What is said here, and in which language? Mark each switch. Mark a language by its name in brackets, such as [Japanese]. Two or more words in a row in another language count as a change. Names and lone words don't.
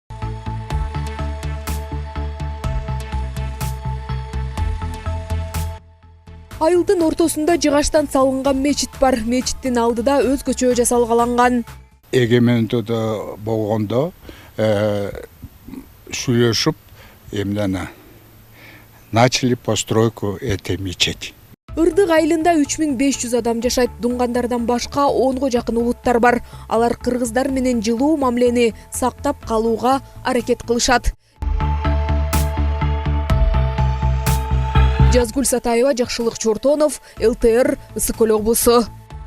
[Kyrgyz] Айылдын ортосунда жыгачтан салынган мечит бар. Мечиттин алдыда өзгөчө жасалгаланган. Эгемендүүд болгондо сүйлөшүп эмне [Russian] начали постройку этой мечети. [Kyrgyz] Ырдык айылында 3500 адам жашайт. Дунгандардан башка 10го жакын улуттар бар. Алар кыргыздар менен жылуу мамилени сактап калууга аракет кылышат. Жазгүл Сатаева, Жакшылык Чортонов, ЛТР, Ысык көл облусу.